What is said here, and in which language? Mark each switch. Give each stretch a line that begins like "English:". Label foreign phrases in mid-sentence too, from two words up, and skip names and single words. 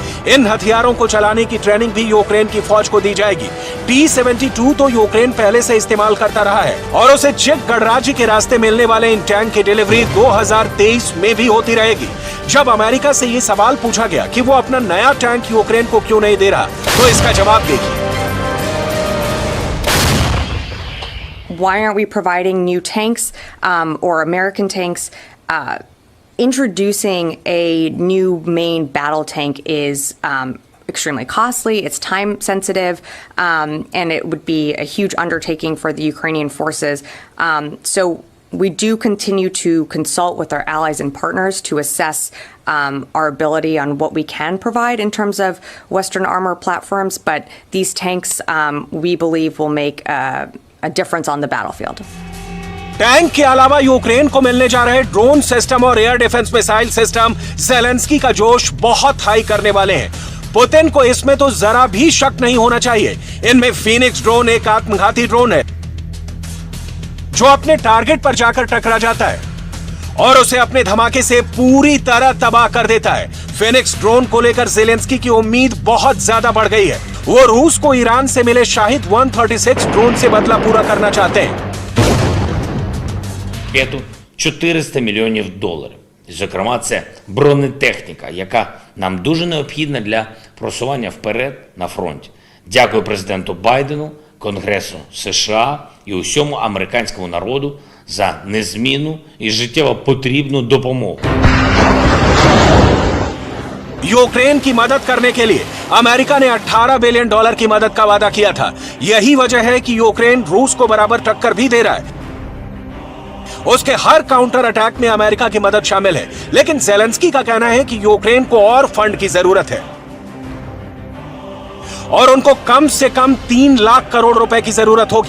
Hindi: इन हथियारों को चलाने की ट्रेनिंग भी यूक्रेन की फौज को दी जाएगी। T-72 तो यूक्रेन पहले से इस्तेमाल करता रहा है और उसे चेक गणराज्य के रास्ते मिलने वाले इन टैंक की डिलीवरी 2023 में भी होती रहेगी। जब अमेरिका से ये सवाल पूछा गया कि वो अपना नया टैंक यूक्रेन को क्यों नहीं दे रहा, तो इसका जवाब देखिए।
English: Why aren't we providing new tanks or American tanks? Introducing a new main battle tank is extremely costly, it's time sensitive, and it would be a huge undertaking for the Ukrainian forces. So we do continue to consult with our allies and partners to assess our ability on what we can provide in terms of Western armor platforms, but these tanks we believe will make a difference on the battlefield.
Hindi: टैंक के अलावा यूक्रेन को मिलने जा रहे
English: drone system
Hindi: और
English: air defence missile system
Hindi: ज़ेलेंस्की का जोश बहुत हाई करने वाले हैं। पुतिन को इसमें तो जरा भी शक नहीं होना चाहिए। इनमें फीनिक्स ड्रोन एक आत्मघाती ड्रोन है जो अपने टारगेट पर जाकर टकरा जाता है और उसे अपने धमाके से पूरी तरह तबाह कर देता है। फिनिक्स ड्रोन को लेकर ज़ेलेंस्की की उम्मीद बहुत ज्यादा बढ़ गई है। वो रूस को ईरान से मिले शाहिद 136 ड्रोन से बदला पूरा करना चाहते हैं।
Ukrainian: 400 мільйонів доларів. Зокрема, це бронетехніка, яка нам дуже необхідна для просування вперед на фронті. Дякую президенту Байдену, Конгресу США і усьому американському народу за незмінну і життєво потрібну допомогу.
Hindi: यूक्रेन की मदद करने के लिए अमेरिका ने $18 बिलियन की मदद का वादा किया था। यही वजह है कि यूक्रेन रूस को बराबर टक्कर भी दे रहा है। उसके हर
English: counter attack
Hindi: में अमेरिका की मदद शामिल है, लेकिन ज़ेलेंस्की का कहना है कि यूक्रेन को और फंड की जरूरत है और उनको कम से कम 3 लाख करोड़ रुपए की जरूरत होगी।